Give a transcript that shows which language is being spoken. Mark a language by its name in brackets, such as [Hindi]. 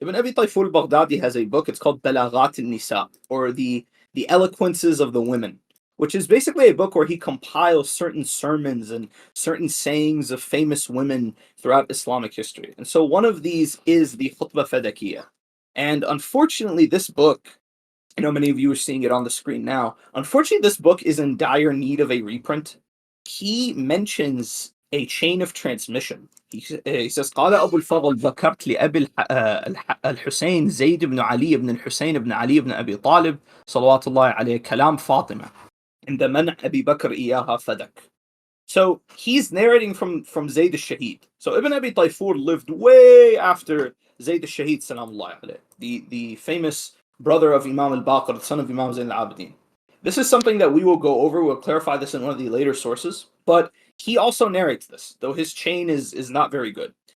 [English] Ibn Abi Tayfur al-Baghdadi has a book, it's called Balaghat al-Nisa, or the Eloquences of the Women, which is basically a book where he compiles certain sermons and certain sayings of famous women throughout Islamic history. And so one of these is the Khutbah Fadakiyyah. And unfortunately, this book, I know many of you are seeing it on the screen now. Unfortunately, this book is in dire need of a reprint. He mentions a chain of transmission. He says, [Arabic] قال أبو الفضل ذكرت لأبي الحسين زيد بن علي بن الحسين بن علي بن أبي طالب صلوات الله عليه كلام فاطمة عند منع أبي بكر إياها فدك. [English] So he's narrating from Zayd al-Shahid. So Ibn Abi Tayfur lived way after Zayd al-Shahid, salamullah alayh, the famous brother of Imam al-Bakr, the son of Imam Zayn al-Abidin. This is something that we will go over. We'll clarify this in one of the later sources. But he also narrates this, though his chain is not very good.